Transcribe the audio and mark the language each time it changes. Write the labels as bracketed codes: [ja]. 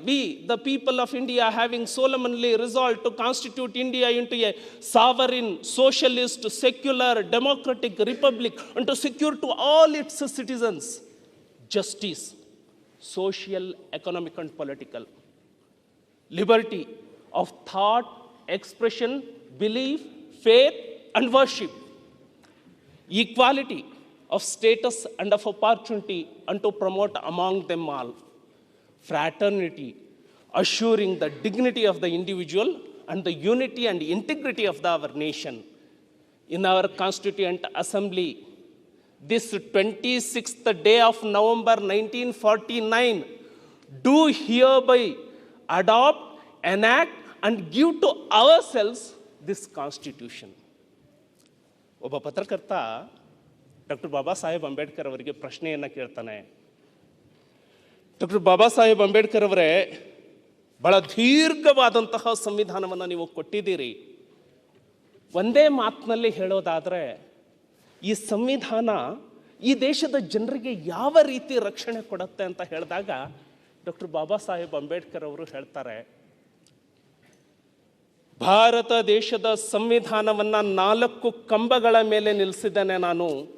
[en] We the people of India having solemnly resolve to constitute India into a sovereign socialist secular democratic republic and to secure to all its citizens justice, social, economic and political, liberty of thought, expression, belief, faith and worship, equality of status and of opportunity and to promote among them all fraternity, assuring the dignity of the individual and the unity and integrity of our nation. In our Constituent Assembly, this 26th day of November 1949, do hereby adopt, enact and give to ourselves this Constitution. [kn] ಒಬ್ಬ ಪತ್ರಕರ್ತ doctor Baba Saheb Ambedkar ಅವರಿಗೆ ಪ್ರಶ್ನೆಯನ್ನು ಕೇಳ್ತಾನೆ. Doctor Baba Saheb Ambedkar ಅವರೇ, ಬಹಳ ದೀರ್ಘವಾದಂತಹ ಸಂವಿಧಾನವನ್ನು ನೀವು ಕೊಟ್ಟಿದ್ದೀರಿ, ಒಂದೇ ಮಾತಿನಲ್ಲಿ ಹೇಳೋದಾದರೆ ಈ ಸಂವಿಧಾನ ಈ ದೇಶದ ಜನರಿಗೆ ಯಾವ ರೀತಿ ರಕ್ಷಣೆ ಕೊಡುತ್ತೆ ಅಂತ ಹೇಳಿದಾಗ ಡಾಕ್ಟರ್ ಬಾಬಾ ಸಾಹೇಬ್ ಅಂಬೇಡ್ಕರ್ ಅವರು ಹೇಳ್ತಾರೆ, ಭಾರತ ದೇಶದ ಸಂವಿಧಾನವನ್ನು 4 ಕಂಬಗಳ ಮೇಲೆ ನಿಲ್ಲಿಸಿದ್ದೇನೆ ನಾನು.